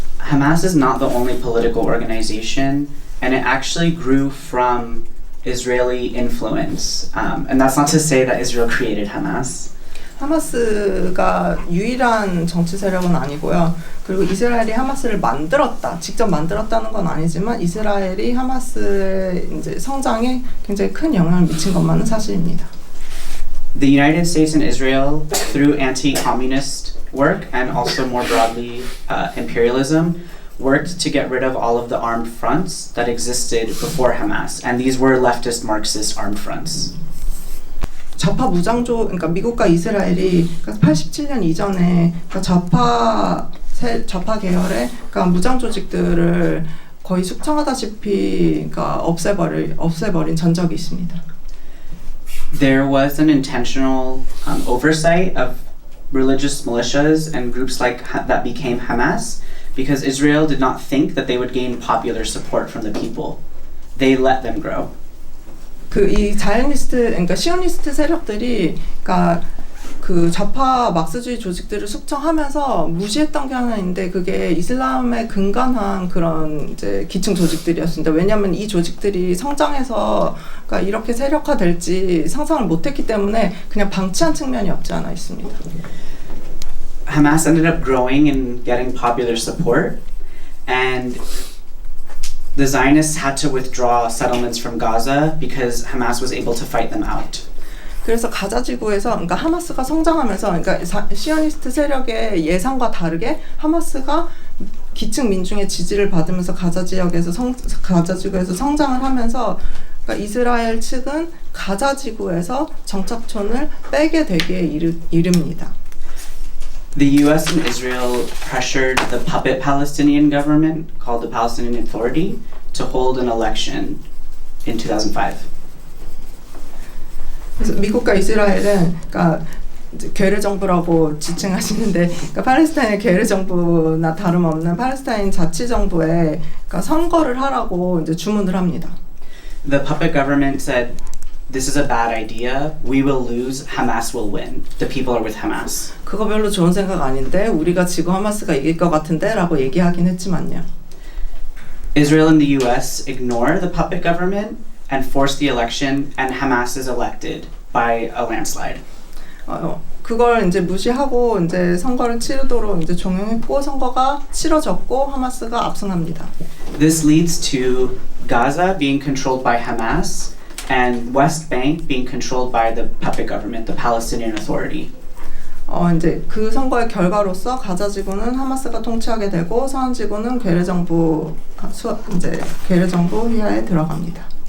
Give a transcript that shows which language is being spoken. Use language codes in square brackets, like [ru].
[en] Hamas is not the only political organization, and it actually grew from Israeli influence. And that's not to say that Israel created Hamas. [ko] 하마스가 유일한 정치 세력은 아니고요. 그리고 이스라엘이 하마스를 직접 만들었다는 건 아니지만 이스라엘이 하마스의 이제 성장에 굉장히 큰 영향을 미친 것만은 사실입니다. [en] The United States and Israel, through anti-communist work and also more broadly imperialism, worked to get rid of all of the armed fronts that existed before Hamas, and these were leftist Marxist armed fronts. [ko] 좌파 무장조, 그러니까 미국과 이스라엘이 87년 이전에 그러니까 좌파 계열의 그러니까 무장 조직들을 거의 숙청하다시피 그러니까 없애버린 전적이 있습니다. [en] There was an intentional oversight of religious militias and groups like that became Hamas because Israel did not think that they would gain popular support from the people. They let them grow. [ko] 이 자이니스트, 그러니까 시오니스트 세력들이 그러니까 그 좌파 막스주의 조직들을 숙청하면서 무시했던 게 하나 있는데 그게 이슬람에 근간한 그런 이제 기층 조직들이었습니다. 왜냐하면 이 조직들이 성장해서 그러니까 이렇게 세력화될지 상상을 못했기 때문에 그냥 방치한 측면이 없지 않아 있습니다. [en] Hamas ended up growing and getting popular support, and the Zionists had to withdraw settlements from Gaza because Hamas was able to fight them out. [ko] 그래서 가자 지구에서 그러니까 하마스가 성장하면서 그러니까 시오니스트 세력의 예상과 다르게 하마스가 기층 민중의 지지를 받으면서 가자 지구에서 성장을 하면서 그러니까 이스라엘 측은 가자 지구에서 정착촌을 빼게 되기에 이릅니다. [en] The U.S. and Israel pressured the puppet Palestinian government, called the Palestinian Authority, to hold an election in 2005. [ko] 그래서 미국과 이스라엘은 그러니까 이제 괴뢰 정부라고 지칭하시는데 그러니까 팔레스타인의 괴뢰 정부나 다름없는 팔레스타인 자치 정부에 그러니까 선거를 하라고 이제 주문을 합니다. [en] The puppet government said, "This is a bad idea. We will lose. Hamas will win. The people are with Hamas." [ko] 그거 별로 좋은 생각 아닌데 우리가 지금 하마스가 이길 것 같은데라고 얘기하긴 했지만요. [en] Israel and the U.S. ignore the puppet government and force the election, and Hamas is elected by a landslide. [ko] 그걸 이제 무시하고 이제 선거를 치르도록 이제 종용했고 선거가 치러졌고 하마스가 압승합니다. [en] This leads to Gaza being controlled by Hamas and West Bank being controlled by the puppet government, the Palestinian Authority. [ko] 이제 그 선거의 결과로서 가자 지구는 하마스가 통치하게 되고 서한 지구는 괴뢰 정부 휘하에 들어갑니다.